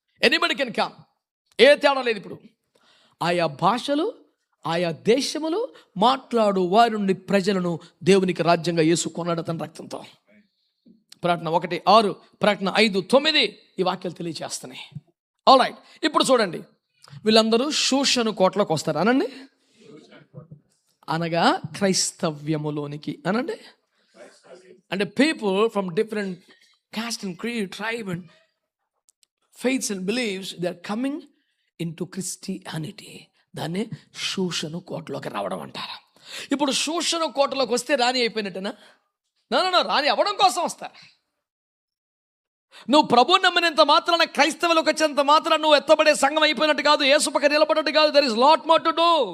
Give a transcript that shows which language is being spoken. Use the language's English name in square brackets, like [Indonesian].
[English] anybody can come, [Telugu] ఏ తేడా లేదు. ఇప్పుడు ఆయా భాషలు, ఆయా దేశములు మాట్లాడు వారి నుండి ప్రజలను దేవునికి రాజ్యంగా యేసు కొన్నాడు తన రక్తంతో. ప్రకటన 1:6, ప్రకటన 5:9 ఈ వాక్యాలు తెలియజేస్తున్నాయి. ఆల్రైట్, ఇప్పుడు చూడండి, వీళ్ళందరూ షూషను కోటలోకి వస్తారు అనండి, అనగా క్రైస్తవ్యములోనికి అనండి. [English] అంటే people from different caste and creed, tribe and faiths and beliefs, they are coming into Christianity. [Telugu] దాన్ని షూషను కోటలోకి రావడం అంటారు. ఇప్పుడు షూషను కోటలోకి వస్తే రాణి అయిపోయినట్టేనా? నో, రాణి అవ్వడం కోసం వస్తారు. నువ్వు ప్రభు నమ్మినంత మాత్రాన, క్రైస్తవులకు వచ్చేంత మాత్రాన నువ్వు ఎత్తబడే సంఘం అయిపోయినట్టు కాదు, యేసు పక్కన నిలబడినట్టు కాదు. [English] There is lot more to do.